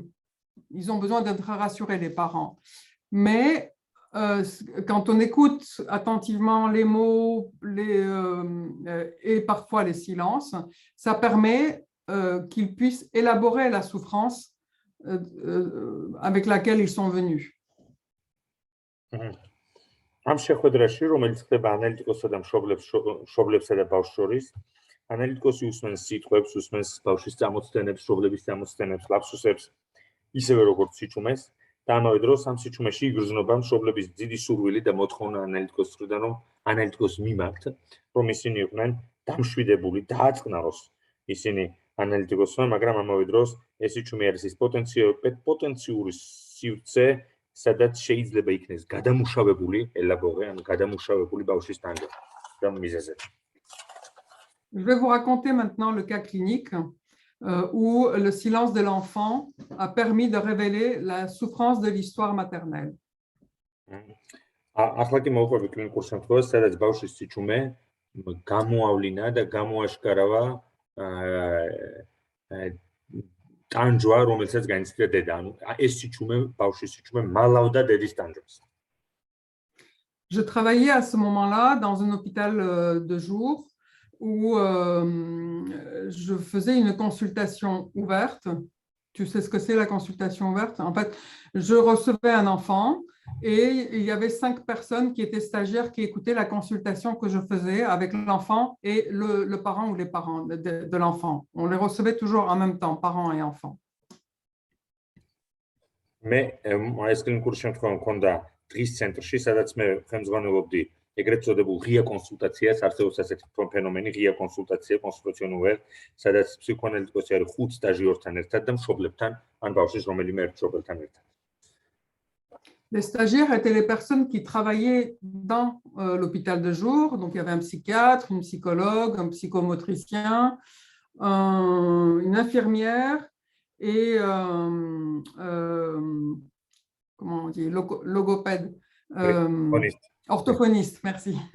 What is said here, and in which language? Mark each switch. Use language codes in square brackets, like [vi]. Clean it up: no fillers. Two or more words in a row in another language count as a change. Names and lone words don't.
[fr] Ils ont besoin d'être rassurés, les parents. Mais quand on écoute attentivement les mots et parfois les silences, ça permet qu'ils puissent élaborer la souffrance avec laquelle ils sont venus. [ka] ამ შეხვედრაში, რომელიც ხდება ანალიტიკოსსა და მშობლებსა და ბავშვს შორის, ანალიტიკოსი უსმენს სიტყვებს, უსმენს ბავშვის წამოწდენებს, მშობლების წამოწდენებს, ლაფსუსებს, ისევე როგორც სიჩუმეს და ამავე დროს ამ სიჩუმეში იგრძნობა მშობლების დიდი სურვილი და მოთხოვნა ანალიტიკოს მხრიდან, რომ ანალიტიკოს მიმართ, რომ ისინი იყვნენ დამშვიდებული, დააწყნაროს ისინი ანალიტიკოსმა, მაგრამ ამავე დროს ეს სიჩუმე არის ის პოტენციური სივრცე, სადაც შეიძლება იქნეს გადამუშავებული ელაბორე, ანუ გადამუშავებული ბავშვის ტანჯვა მიზეზები. [fr] Je vais vous raconter maintenant le cas clinique où le silence de l'enfant a permis de révéler la souffrance de l'histoire maternelle. [ka] ახლა კი მოვყვები კლინიკურ შემთხვევას, სადაც ბავშვის სიჩუმე გამოავლინა და გამოაშკარავა ტანჯვა, რომელსაც განიცდიდა დედა. ანუ ეს სიჩუმე, ბავშვის სიჩუმე მალავდა დედის ტანჯვას. [fr] Je travaillais à ce moment-là dans un hôpital de jour où je faisais une consultation ouverte. Tu sais ce que c'est la consultation ouverte? En fait, je recevais un enfant et il y avait 5 personnes qui étaient stagiaires qui écoutaient la consultation que je faisais avec l'enfant et le parent ou les parents de l'enfant. On les recevait toujours en même temps, parents et enfants. [ka] მე ეს კლინიკური შემთხვევა მქონდა დღის ცენტრში, სადაც მე ხელმძღვანელობდი ეგრეთ წოდებულ ღია კონსულტაციას, არსებობს ასეთი ფენომენი, ღია კონსულტაცია, კონსულტაციონული, სადაც ფსიქოანალიტიკოსი არის 5 სტაჟიორთან ერთად და მშობლებთან, ან ბავშვის რომელიმე ერთ მშობელთან ერთად. [fr] Les stagiaires étaient les personnes qui travaillaient dans l'hôpital de jour. Donc, il y avait un psychiatre, une psychologue, un psychomotricien, une infirmière et comment on dit, logopède, orthophoniste, merci.